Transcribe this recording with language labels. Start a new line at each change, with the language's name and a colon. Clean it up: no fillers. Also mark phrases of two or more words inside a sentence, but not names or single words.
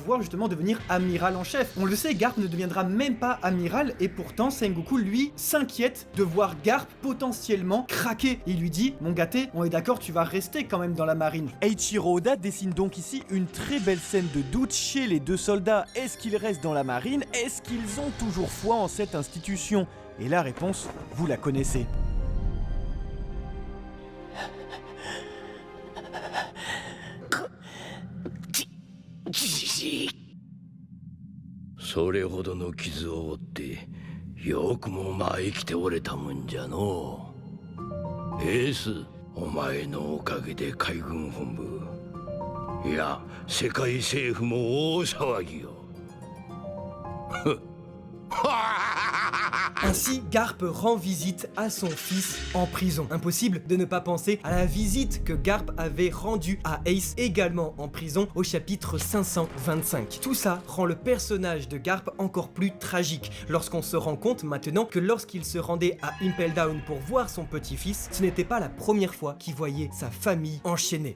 French: pouvoir justement devenir amiral en chef. On le sait, Garp ne deviendra même pas amiral et pourtant Sengoku lui s'inquiète de voir Garp potentiellement craquer. Il lui dit: mon gâté, on est d'accord, tu vas rester quand même dans la marine. Eiichiro Oda dessine donc ici une très belle scène de doute chez les deux soldats. Est-ce qu'ils restent dans la marine? Est-ce qu'ils ont toujours foi en cette institution? Et la réponse, vous la connaissez.
Japanese: じじいそれほどの傷を負ってよくもまあ生きておれたもんじゃのう。エース、お前のおかげで海軍本部いや世界政府も大騒ぎよ。
French: Ainsi, Garp rend visite à son fils en prison. Impossible de ne pas penser à la visite que Garp avait rendue à Ace, également en prison, au chapitre 525. Tout ça rend le personnage de Garp encore plus tragique, lorsqu'on se rend compte maintenant que lorsqu'il se rendait à Impel Down pour voir son petit-fils, ce n'était pas la première fois qu'il voyait sa famille enchaînée.